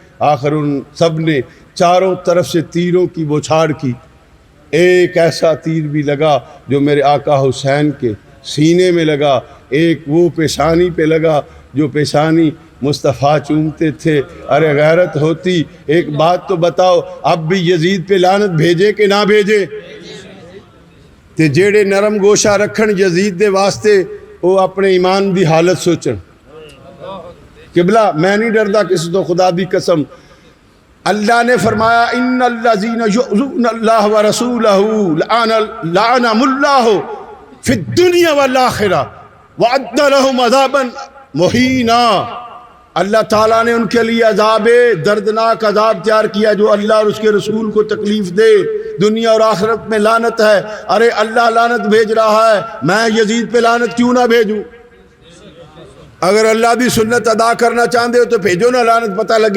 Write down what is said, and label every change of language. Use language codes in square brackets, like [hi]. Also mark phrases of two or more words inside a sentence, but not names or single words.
[ur] آخر ان سب نے چاروں طرف سے تیروں کی بوچھاڑ کی، ایک ایسا تیر بھی لگا جو میرے آقا حسین کے سینے میں لگا، ایک وہ پیشانی پہ لگا جو پیشانی مصطفیٰ چومتے تھے۔ ارے غیرت ہوتی، ایک بات تو بتاؤ، اب بھی یزید پہ لعنت بھیجے کہ نہ بھیجے؟ [pa] تے جیڑے نرم گوشہ رکھن یزید دے واسطے، وہ اپنے ایمان دی حالت سوچن۔ قبلہ میں نہیں ڈردا کسی تو، خدا دی قسم اللہ نے فرمایا [ar] ان الذین یؤذون اللہ ورسولہ لعنہم اللہ فی الدنیا والآخرہ وأعد لهم عذابا مہینا۔ [ur] اللہ تعالیٰ نے ان کے لیے عذاب دردناک عذاب تیار کیا جو اللہ اور اس کے رسول کو تکلیف دے، دنیا اور آخرت میں لعنت ہے۔ ارے اللہ لعنت بھیج رہا ہے، میں یزید پہ لعنت کیوں نہ بھیجوں؟ اگر اللہ دی سنت ادا کرنا چاہتے ہو تو بھیجو نا، لعنت پتہ لگے۔